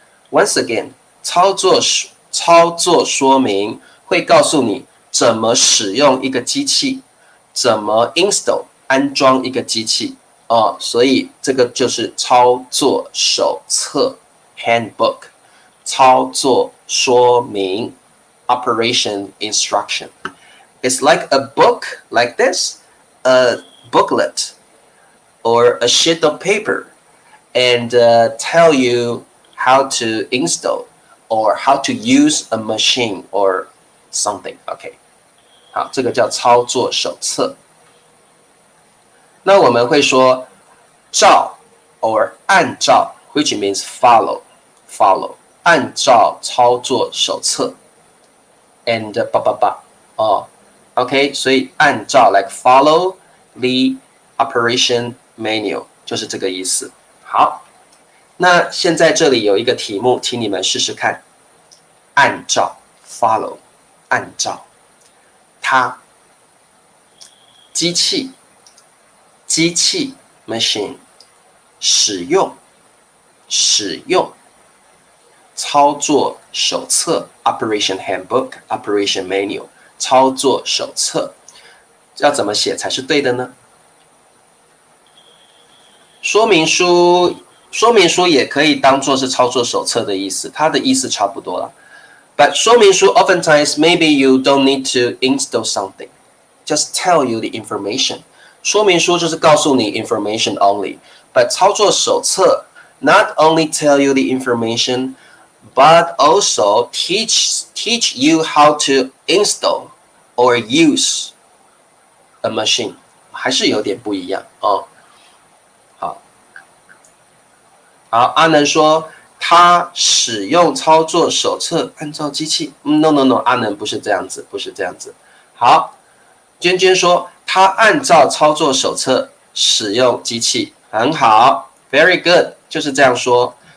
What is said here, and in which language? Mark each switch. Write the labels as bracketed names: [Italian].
[English] Once again， [Chinese] 操作说明会告诉你怎么使用一个机器，怎么 install 安装一个机器所以这个就是操作手册 handbook， 操作说明 operation instruction。 [English] It's like a book like this, a booklet or a sheet of paper, and tell you how to install or how to use a machine or something. [Chinese] OK， 好，这个叫操作手册。那我们会说照 or 按照 which means follow 按照操作手册 and 哦 OK 所以按照 [English] like follow the operation manual [Chinese] 就是这个意思。好，那现在这里有一个题目，请你们试试看，按照 follow 按照它机器 machine 使用操作手册 operation handbook operation manual 操作手册要怎么写才是对的呢？说明书也可以当做是操作手册的意思，它的意思差不多了。 [English] But 说明书 oftentimes maybe you don't need to install something, just tell you the information. [Chinese] 说明书就是告诉你 [English] information only. But 操作手册 not only tell you the information, but also teach you how to install or use a machine. [Chinese] 还是有点不一样哦。好，阿能说他使用操作手册按照机器。 No， 阿能不是这样子，不是这样子。好，娟娟说他按照操作手册使用机器，很好 ， [English] very good， [Chinese] 就是这样说。